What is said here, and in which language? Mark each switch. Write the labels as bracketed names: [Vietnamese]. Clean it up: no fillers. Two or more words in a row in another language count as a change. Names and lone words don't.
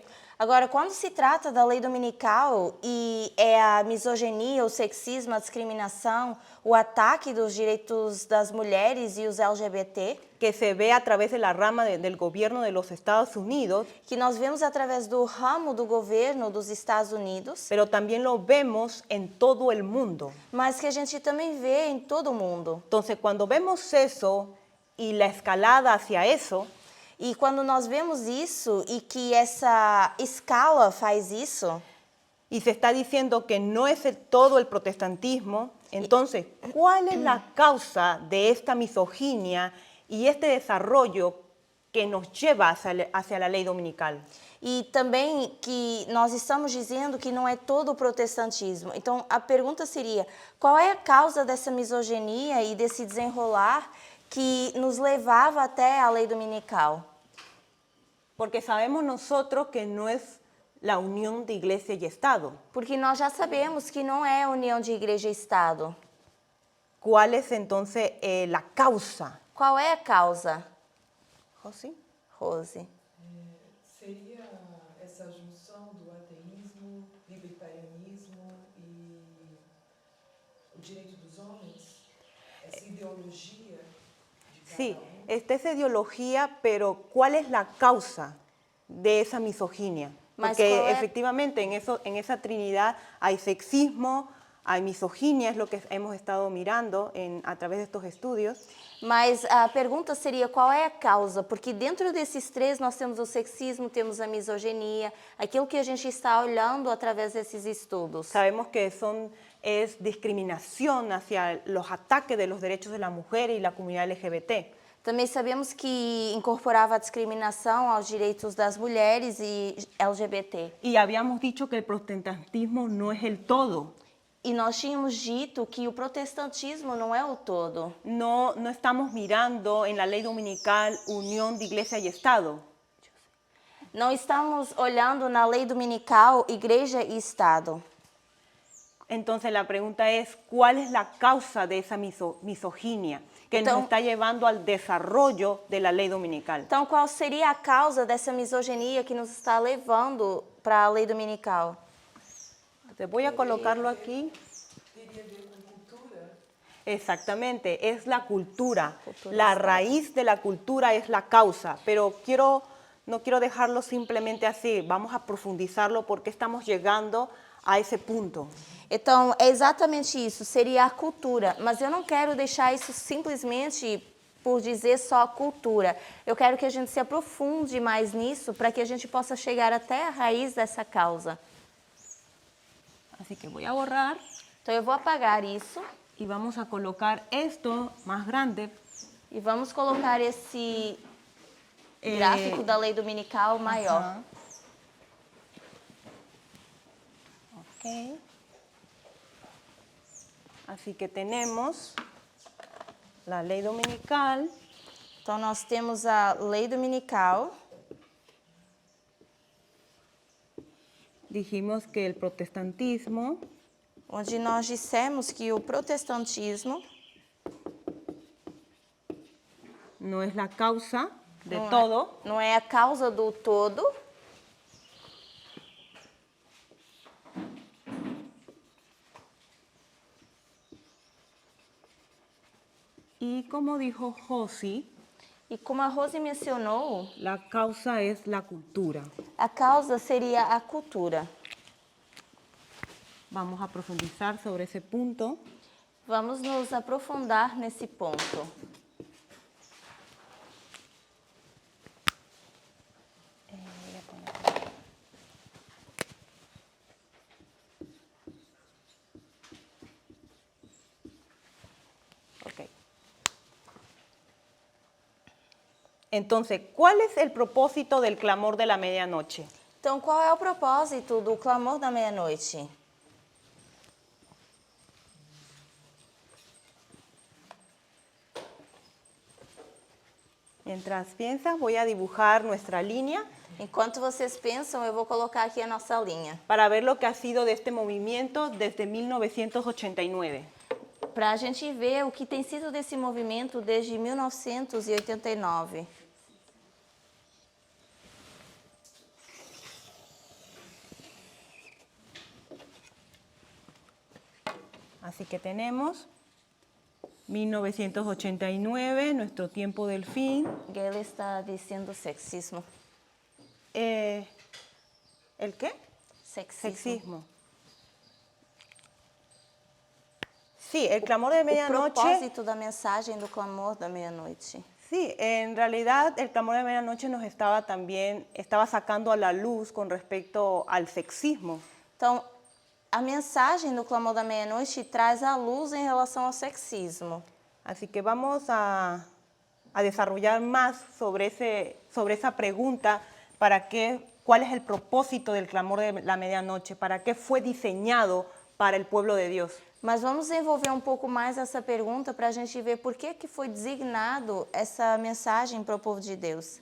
[Portuguese] Agora, quando se trata da lei dominical e é a misoginia, o sexismo, a discriminação, o ataque dos direitos das mulheres e os LGBT, [Spanish] que se ve a través de la rama del gobierno de los Estados Unidos, [Portuguese] que nós vemos através do ramo do governo dos Estados Unidos, [Spanish] pero también lo vemos en todo el mundo. [Portuguese] mas que a gente também vê em todo o mundo. [Spanish] Entonces, cuando vemos eso y la escalada hacia eso, [Portuguese] E quando nós vemos isso e que essa escala faz isso, [Spanish] y se está diciendo que no es todo el protestantismo, entonces, ¿cuál es la causa de esta misoginia y este desarrollo que nos lleva hacia la ley dominical? [Portuguese] e também que nós estamos dizendo que não é todo o protestantismo. Então, a pergunta seria, qual é a causa dessa misoginia e desse desenrolar que nos levava até a lei dominical? [Spanish] Porque sabemos nosotros que no es la unión de iglesia y Estado. [Portuguese] Porque nós já sabemos que não é a união de igreja e Estado. [Spanish] ¿Cuál es entonces la causa? [Portuguese] Qual é a causa, José? Rose? Seria essa junção do ateísmo, libertarianismo e o direito dos homens? Essa ideologia de cada [Spanish] Sí, [Portuguese] um? [Spanish] esta es ideología, pero ¿cuál es la causa de esa misoginia? [Portuguese] Mas Porque [Spanish] ¿cuál es? efectivamente en esa trinidad hay sexismo, hay misoginia, es lo que hemos estado mirando a través de estos estudios. [Portuguese] Mas a pergunta seria qual é a causa? Porque dentro desses três nós temos o sexismo, temos a misoginia, aquilo que a gente está olhando através desses estudos. [Spanish] Sabemos que es discriminación hacia los ataques de los derechos de la mujer y la comunidad LGBT. [Portuguese] Também sabemos que incorporava a discriminação aos direitos das mulheres e LGBT. [Spanish] Y habíamos dicho que el protestantismo no es el todo. [Portuguese] E nós tínhamos dito que o protestantismo não é o todo. [Spanish] No estamos mirando en la lei dominical unión de iglesia y Estado. [Portuguese] Não estamos olhando na lei dominical igreja e Estado. [Spanish] Entonces la pregunta es, ¿cuál es la causa de esa misoginia que nos está llevando al desarrollo de la lei dominical? [Portuguese] Então, qual seria a causa dessa misoginia que nos está levando para a lei dominical? [Spanish] Te voy a colocarlo aquí. [Portuguese] Teria a ver com cultura? [Spanish] Exactamente, es la cultura. [Portuguese] Cultura [Spanish] La [Portuguese] está. [Spanish] raíz de la cultura es la causa, pero no quiero dejarlo simplemente así, vamos a profundizarlo porque estamos llegando a ese punto. [Portuguese] Então, é exatamente isso, seria a cultura. Mas eu não quero deixar isso simplesmente por dizer só cultura. Eu quero que a gente se aprofunde mais nisso para que a gente possa chegar até a raiz dessa causa. [Spanish] Así que voy a borrar [Portuguese] Então, eu vou apagar isso [Spanish] y vamos a colocar esto más grande. [Portuguese] e vamos colocar esse gráfico da lei dominical maior. Ajá. Ok. [Spanish] Así que tenemos la ley dominical. [Portuguese] Então, nós temos a lei dominical. [Spanish] Dijimos que el protestantismo [Portuguese] Onde nós dissemos que o protestantismo [Spanish] no es la causa de [Portuguese] não todo, não é a causa do todo, [Spanish] y como dijo Josi, [Portuguese] e como a Rose mencionou, [Spanish] la causa es la cultura. [Portuguese] a causa seria a cultura. [Spanish] Vamos a profundizar sobre ese punto. [Portuguese] Vamos nos aprofundar nesse ponto. Ok. [Spanish] Entonces, ¿cuál es el propósito del clamor de la medianoche? [Portuguese] Então, qual é o propósito do clamor da meia-noite? [Spanish] Mientras piensas, voy a dibujar nuestra línea [Portuguese] Enquanto vocês pensam, eu vou colocar aqui a nossa linha, [Spanish] para ver lo que ha sido de este movimiento desde 1989. [Portuguese] para a gente ver o que tem sido desse movimento desde 1989. [Spanish] Así que tenemos 1989, nuestro tiempo del fin. [Portuguese] Gayle está dizendo sexismo. [Spanish] ¿El qué? Sexismo. Sí, el clamor de [Portuguese] O [Spanish] medianoche. [Portuguese] propósito da mensagem do clamor da meia-noite. [Spanish] Sí, en realidad el clamor de medianoche nos estaba sacando a la luz con respecto al sexismo. [Portuguese] Então, a mensagem do clamor da meia-noite traz a luz em relação ao sexismo. [Spanish] Así que vamos a desarrollar más sobre esa pregunta, ¿cuál es el propósito del clamor de la medianoche? ¿Para qué fue diseñado para el pueblo de Dios? [Portuguese] Mas vamos desenvolver um pouco mais essa pergunta para a gente ver por que foi designado essa mensagem para o povo de Deus.